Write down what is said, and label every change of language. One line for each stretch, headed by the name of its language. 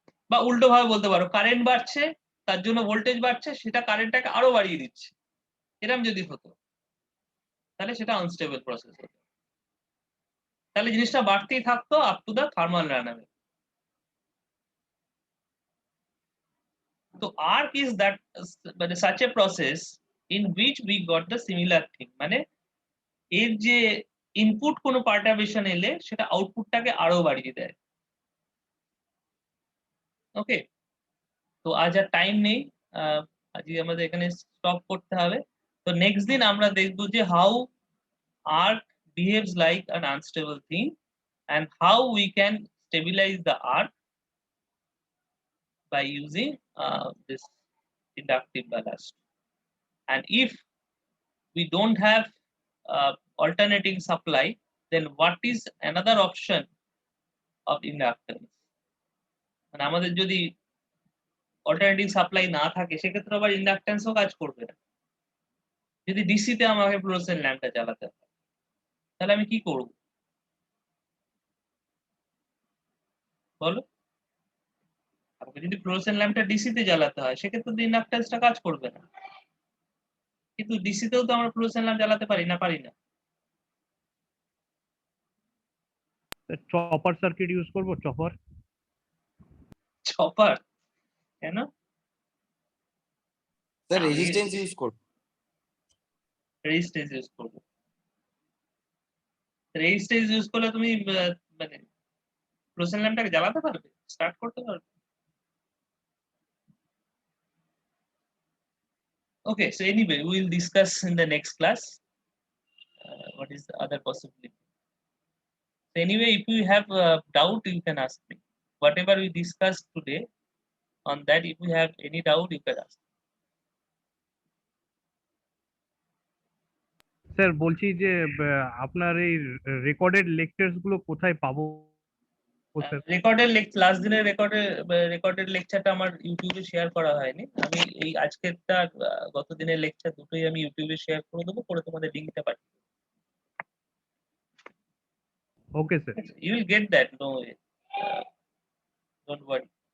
Bangla: বা উল্টো ভাবে বলতে পারো, কারেন্ট বাড়ছে, তার জন্য ভোল্টেজ বাড়ছে, সেটা কারেন্টটাকে আরো বাড়িয়ে দিচ্ছে, এরকম যদি হতো তাহলে সেটা আনস্টেবল প্রসেস হতো। তাহলে জিনিসটা বাড়তেই থাকতো up to the thermal রানাওয়ে।
English: So arc is that such a process in which we got the similar thing,
Bangla: মানে এর যে ইনপুট কোনো পার্টারবেশন এলে সেটা আউটপুটটাকে আরো বাড়িয়ে দেয়।
English: Okay, তো আজ আর টাইম নেই, আজকে আমাদের এখানে স্টপ করতে হবে।
Bangla: তো নেক্সট দিন আমরা দেখবো যে how
English: arc behaves like an unstable thing and how we can stabilize the arc by using this inductive ballast. And if we don't have alternating supply, then what is another option of inductance?
Bangla: মানে আমাদের যদি alternative supply না থাকে সেক্ষেত্রে আবার ইন্ডাকটেন্সও কাজ করবে না। যদি ডিসিতে আমাকে ফ্লুরোসেন্ট ল্যাম্পটা চালাতে হয় তাহলে আমি কি করব বলো? আমাকে যদি ফ্লুরোসেন্ট ল্যাম্পটা ডিসিতে জ্বালাতে হয় সেক্ষেত্রে তো ইন্ডাকটেন্সটা কাজ করবে না, কিন্তু ডিসিতেও তো আমরা ফ্লুরোসেন্ট ল্যাম্প জ্বালাতে পারি না, পারি না। চপার সার্কিট ইউজ করব, চপার চপার কেন?
English: The resistance use
Bangla: করব, রেজিস্ট্যান্স ইউজ করব। রেজিস্ট্যান্স ইউজ করলে তুমি মানে ফ্লুরোসেন্ট ল্যাম্পটাকে জ্বালাতে পারবে, স্টার্ট করতে পারবে?
English: Okay, so anyway, we will discuss in the next class what is the other possibility. So anyway, if you have doubt, you can ask me. Whatever we discussed today, on that, if you have any doubt, you can ask.
Bangla: Sir বলছি যে আপনার এই recorded lectures গুলো কোথায় পাবো sir? Recorded last দিনের recorded লেকচারটা আমার ইউটিউবে শেয়ার করা হয়নি। আমি এই আজকেরটা গত দিনের লেকচার দুটোই আমি ইউটিউবে শেয়ার করে দেবো, করে তোমাদের লিংকটা পাঠিয়ে দেবো। Okay sir,
English: You will get that, no, don't worry.